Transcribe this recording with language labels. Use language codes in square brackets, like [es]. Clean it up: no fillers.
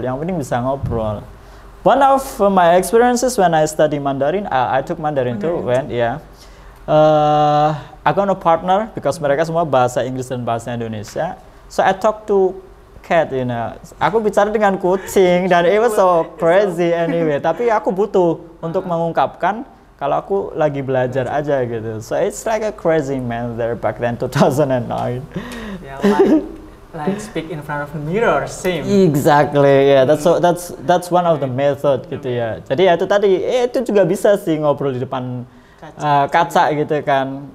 [id] Yang penting bisa ngobrol. [en] One of my experiences when I study Mandarin, I took Mandarin too, I got a partner because [id] mereka semua bahasa Inggris dan bahasa Indonesia. [en] So I talk to cat, you know. [id] Aku bicara dengan kucing dan [en] it was so crazy anyway. [id] Tapi aku butuh untuk mengungkapkan kalau aku lagi belajar aja gitu. [en] So it's like a crazy man there back then 2009. Yeah, like speak in front of the mirror, same. Exactly, yeah. That's one of the method gitu ya. [id] Jadi ya itu tadi, itu juga bisa sih ngobrol di depan kaca gitu kan.